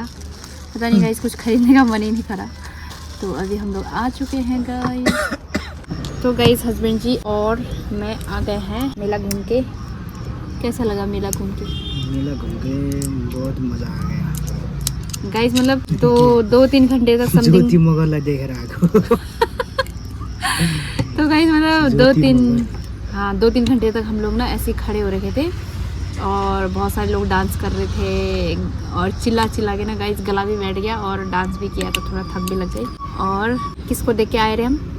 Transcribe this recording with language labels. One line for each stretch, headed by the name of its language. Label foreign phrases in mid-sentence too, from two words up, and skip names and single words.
Hindi: पता नहीं गाइज़ कुछ ख़रीदने का मन ही नहीं करा। तो अभी हम लोग आ चुके हैं गाइज़। तो गाइज़ हस्बैंड जी और मैं आ गए हैं मेला घूम के। कैसा लगा मेला घूम के? मेला घूम के बहुत मजा आ गया गाइज़। मतलब 2-3 घंटे तक समथिंग
Nepali: ज्योति मगरलाई देखेर आएको।
Hindi: तो गाइज़ मतलब 2-3 घंटे तक हम लोग ना ऐसे ही खड़े हो रखे थे और बहुत सारे लोग डांस कर रहे थे और चिल्ला के ना गाइज़ गला भी बैठ गया और डांस भी किया तो थोड़ा थक भी लग गई। और किसको देख के आए रहे हम?